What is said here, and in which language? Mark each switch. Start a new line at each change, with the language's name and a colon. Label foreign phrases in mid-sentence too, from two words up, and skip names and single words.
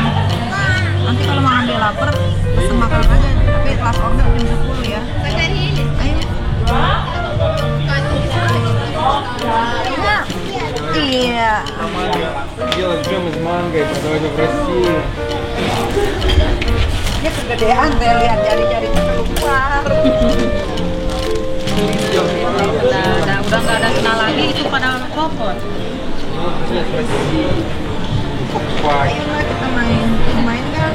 Indonesian: Nanti kalau mau ambil lapar, pesen makan aja. Tapi
English: last order
Indonesian: jam 10 ya. Ayo. Iya.
Russian: Делать джем из манго и продавать в России.
Indonesian: Dia kegedean saya lihat jari-jarinya keluar. Udah nggak ada kenal lagi itu pada copot. Ayo lah kita main. Main kan?